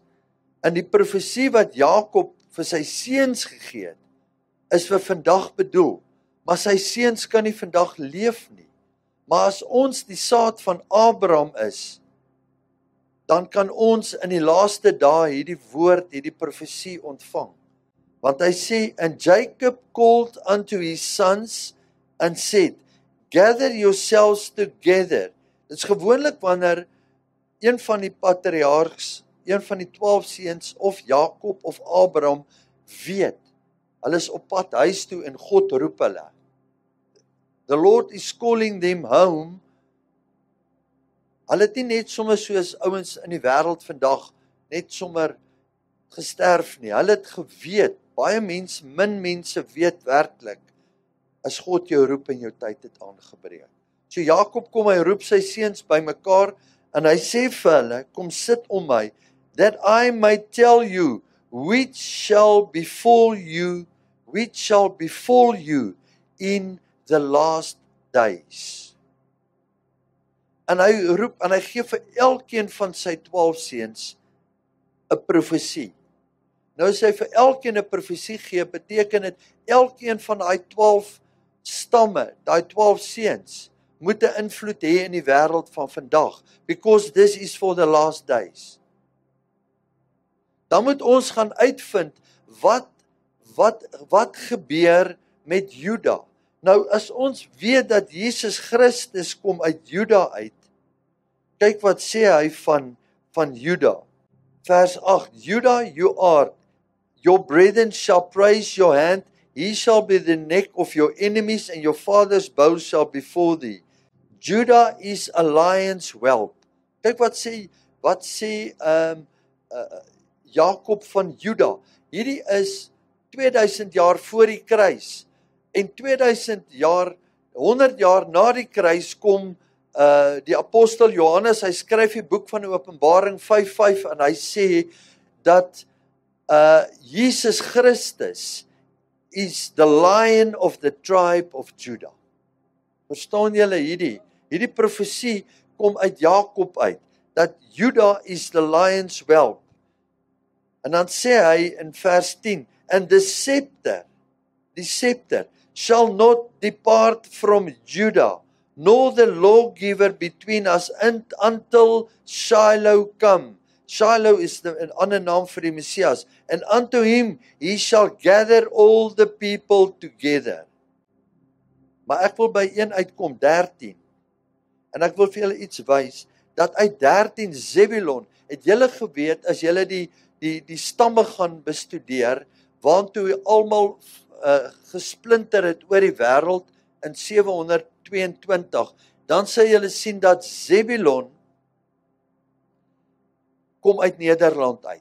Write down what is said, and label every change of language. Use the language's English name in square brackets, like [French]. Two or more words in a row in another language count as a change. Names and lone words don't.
[Afrikaans] En die profesie wat Jakob vir sy seuns gegee het, is vir vandag bedoel, maar sy seuns kan nie vandag leef nie. Maar as ons die saad van Abraham is, dan kan ons in die laaste dae hierdie woord, hierdie profesie ontvang. Want hy sê, [English] and Jacob called unto his sons and said, gather yourselves together. [Afrikaans] Dit is gewoonlik wanneer een van die patriargs, een van die 12 seuns, of Jakob of Abraham, weet, hulle is op pad huis toe en God roep hulle. [English] The Lord is calling them home. [Afrikaans] Hulle het nie net sommer soos ouens in die wêreld vandag, net sommer gesterf nie. Hulle het geweet, baie mense, min mense weet werklik, as God jou roep en jou tyd het aangebreek. So Jakob kom, hy roep sy seuns bymekaar, En hy sê vir hulle, kom sit om my, [English] that I may tell you which shall befall you in the last days. [Afrikaans] En hy roep, en hy gee vir elkeen van sy 12 seuns 'n profesie. Nou as hy vir elkeen 'n profesie gee, beteken dit elkeen van daai 12 stamme, daai 12 seuns, moet 'n invloed hê in die wêreld van vandag, [English] because this is for the last days. [Afrikaans] Dan moet ons gaan uitvind wat gebeur met Juda. Nou as ons weet dat Jesus Christus kom uit Juda uit, kyk wat sê hy van Juda. Vers 8, Juda, [English] your brethren shall praise your hand, he shall be the neck of your enemies, and your father's bow shall before thee. Judah is a lion's whelp. [Afrikaans] Kyk wat sê Jakob van Juda. Hierdie is 2000 jaar voor die kruis. En 100 jaar na die kruis kom die apostel Johannes, hy skryf die boek van Openbaring 5:5 en hy sê dat Jesus Christus [English] is the lion of the tribe of Judah. [Afrikaans] Verstaan julle hierdie? Hierdie profesie kom uit Jakob uit, dat [English] Judah is the lion's whelp. [Afrikaans] En dan sê hy in vers 10, [English] and the scepter shall not depart from Judah, nor the lawgiver between us until Shiloh come. [Afrikaans] Shiloh is 'n ander naam vir die Messias. [English] And unto him he shall gather all the people together. [Afrikaans] Maar ek wil by een uitkom, 13. En ek wil vir julle iets wys, dat uit 13 Zebulon, het julle geweet, as julle die stamme gaan bestudeer, waantoe almal gesplinter het oor die wêreld in 722, dan sal julle sien dat Zebulon kom uit Nederland uit.